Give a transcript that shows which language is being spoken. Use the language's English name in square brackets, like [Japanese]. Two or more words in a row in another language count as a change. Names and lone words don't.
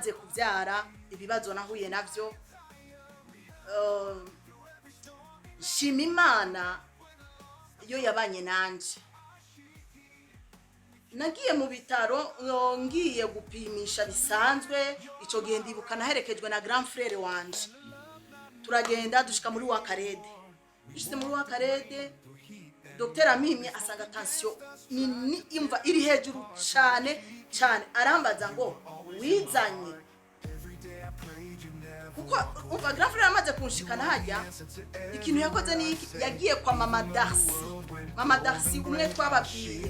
[Rundi] Maze kuvyara ibibazo nahuye navyo shima Imana iyo yabanye nanje. Nagiye mu bitaro ngiye gupimisha bisanzwe, ico gihe ndibuka naherekejwe na [French] grand frère [Rundi] wanje. Turagenda dushika muri wa Karede. Dushitse muri wa Karede, Dr Amimye asanga tension ni imva iri hejuru cyane cyane, arambaza ngo wizanye kuko umva [French] grand frère [Rundi] amaze kunshikana hajya, ikintu yakoze ni yagiye kwa Mama Darcy umwe twababwiye.